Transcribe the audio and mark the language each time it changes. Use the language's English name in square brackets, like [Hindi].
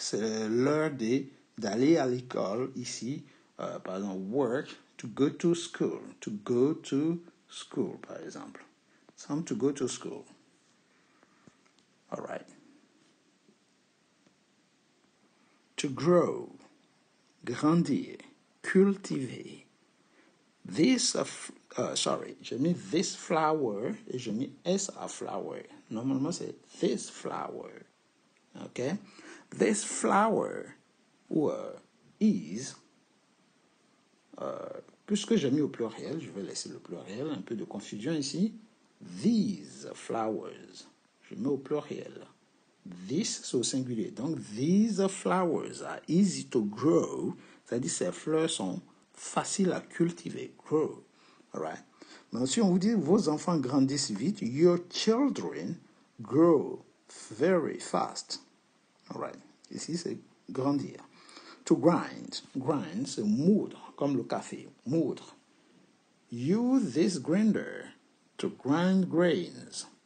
[French] C'est l'heure d'aller à l'école ici. Par exemple, [English] work, to go to school. To go to school, [French] par exemple. [English] It's time to go to school. All right. To grow. Grandir. Cultiver. [French] J'ai mis this flower et j'ai mis S à flower. Normalement, c'est this flower. OK? This flower ou is, puisque j'ai mis au pluriel, je vais laisser le pluriel, un peu de confusion ici. These flowers. Je mets au pluriel. This, c'est au singulier. Donc, [English] these flowers are easy to grow. [French] C'est-à-dire, ces fleurs sont faciles à cultiver. Grow. All right? Mais si on vous dit, vos enfants grandissent vite, [English] your children grow very fast. [French] All right? Ici, c'est grandir. To grind. Grind, c'est moudre, comme le café. Moudre. [English] Use this grinder to grind grains.